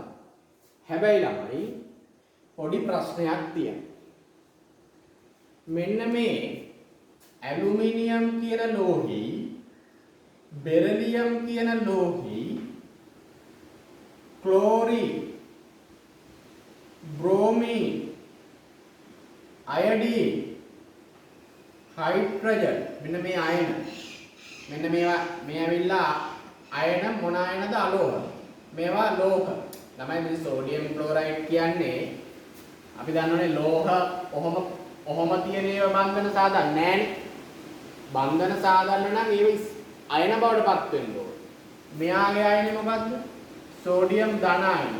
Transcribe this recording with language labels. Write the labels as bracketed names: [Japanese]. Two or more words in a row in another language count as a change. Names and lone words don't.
[Sinhala] හැබැයි ළමයි පොඩි ප්‍රශ්නයක් තියෙනවා. මෙන්න මේ ඇලුමිනියම් කියන ලෝහේ බෙරිලියම් කියන ලෝහේ ක්ලෝරින් [English] bromine iodine hydrogen [Sinhala] මෙන්න මේ අයන මෙන්න මේවා මේ ඇවිල්ලා අයන මොන අයනද අලෝහ මේවා ලෝහ ළමයි මේ සෝඩියම් ක්ලෝරයිඩ් කියන්නේ අපි දන්නවනේ ලෝහ ඔහොම තියෙන ඒවා බන්ධන සාධාරණ නෑනේ බන්ධන සාධාරණ නම් ඒව අයන බවට පත් වෙන්න ඕනේ මෙයාගේ අයනේ මොකද්ද සෝඩියම් ධන අයනය